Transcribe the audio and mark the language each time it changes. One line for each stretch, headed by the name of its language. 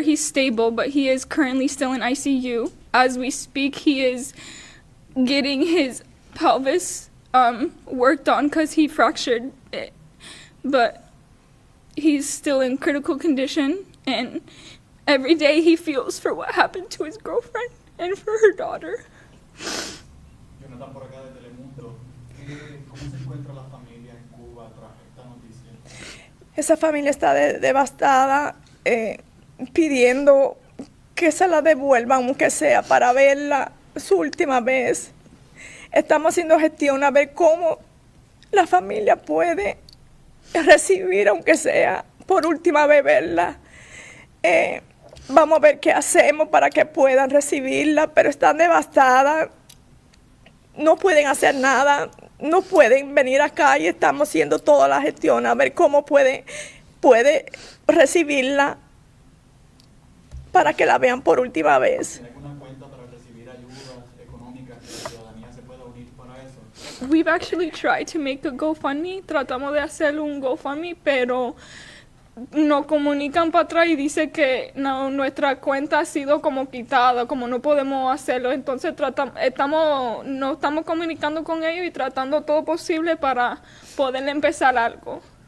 English: He's stable, but he is currently still in ICU. As we speak, he is getting his pelvis worked on because he fractured it. But he's still in critical condition, and every day he feels for what happened to his girlfriend and for her daughter.
Spanish: Jonathan, por acá de Telemundo. ¿Cómo se encuentra la familia en Cuba tras esta noticia? Esa familia está devastada, pidiendo que se la devuelvan, aunque sea para verla su última vez. Estamos haciendo gestión a ver cómo la familia puede recibir, aunque sea por última vez verla. Vamos a ver qué hacemos para que puedan recibirla, pero están devastadas, no pueden hacer nada, no pueden venir acá y estamos haciendo toda la gestión a ver cómo puede recibirla para que la vean por última vez. ¿Tiene alguna cuenta para recibir ayudas económicas que la ciudadanía se pueda unir para eso?
English: We've actually tried to make a GoFundMe.
Spanish: Tratamos de hacer un GoFundMe, pero nos comunican para atrás y dice que no, nuestra cuenta ha sido como quitada, como no podemos hacerlo. Entonces nos estamos comunicando con ellos y tratando todo posible para poder empezar algo.